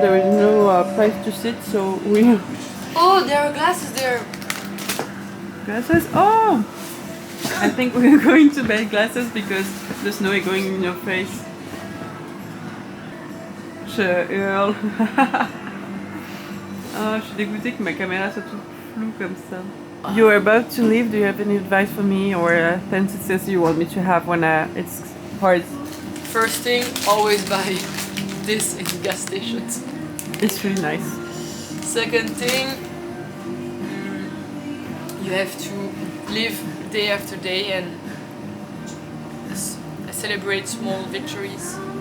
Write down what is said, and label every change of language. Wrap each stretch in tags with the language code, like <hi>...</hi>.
<en>There is no place to sit, so we. Oh, there are glasses there. Glasses? Oh! I think we're going to buy glasses because the snow is going in your face.</en> <fr>Je hurle. Oh, je suis dégoûtée que ma caméra soit toute floue comme ça.</fr> <en>You are about to leave. Do you have any advice for me or sentences you want me to have when it's hard? First thing, always buy this in gas stations. It's really nice. Second thing, you have to live day after day and celebrate small victories.</en>